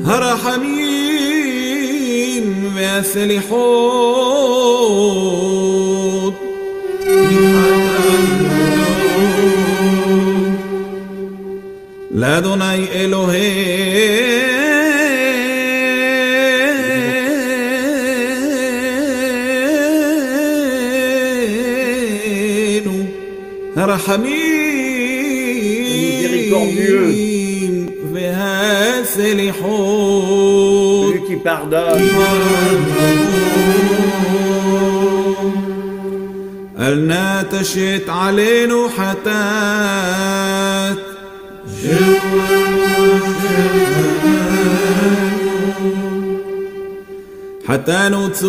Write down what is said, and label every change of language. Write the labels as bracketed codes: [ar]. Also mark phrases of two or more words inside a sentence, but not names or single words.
[he] הרחמים והסליחות לאדוני אלוהינו [fr] miséricordieux, [he] הרחמים והסליחות [fr] celui qui pardonne, [he] אל נא תשת עלינו חטאת חטאנו